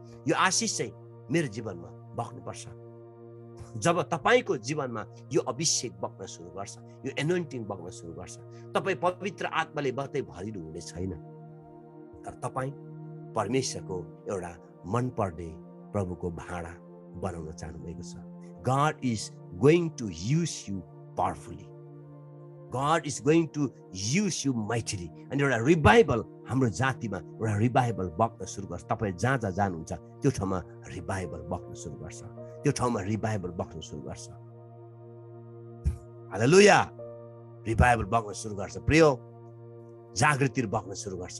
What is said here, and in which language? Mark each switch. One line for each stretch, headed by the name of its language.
Nepali: यो आशिष चाहिँ मेरो जीवनमा बग्नुपर्छ। जब तपाईँको जीवनमा यो अभिषेक बग्न सुरु गर्छ, यो एनोइन्टिङ बग्न सुरु गर्छ, तपाईँ पवित्र आत्माले मात्रै भरिनु हुने छैन, तर तपाईँ परमेश्वरको एउटा मनपर्ने प्रभुको भाँडा बनाउन चाहनुभएको छ।
English: God is going to use you powerfully. God is going to use you mightily.
Nepali: अनि एउटा रिभाइभल हाम्रो जातिमा एउटा रिभाइभल बग्न सुरु गर्छ। तपाईँ जहाँ जहाँ जानुहुन्छ त्यो ठाउँमा रिभाइभल बग्न सुरु गर्छ, त्यो ठाउँमा रिभाइभल बग्न सुरु गर्छ। हालेलुया, रिभाइभल बग्न सुरु गर्छ। प्रिय, जागृति बग्न सुरु गर्छ।